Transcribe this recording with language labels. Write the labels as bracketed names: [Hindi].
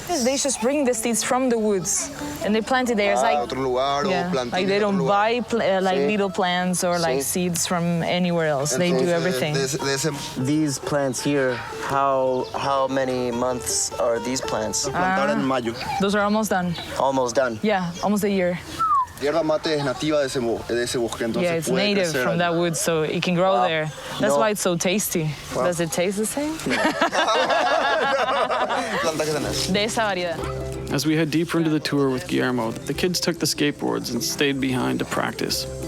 [English] They just bring the seeds from the woods and they plant it there. It's like, like they don't buy little plants or like seeds from anywhere else. They do everything. These plants here, how many months are these plants? Those are almost done. Almost done. Yeah, almost a year. [Spanish] Yerba mate es nativa de ese bosque, entonces [English] yeah, it's native from that wood, so it can grow there. That's why it's so tasty. Wow. Does it taste the same? [Spanish] De esa variedad. [English] As we head deeper into the tour with Guillermo, the kids took the skateboards and stayed behind to practice.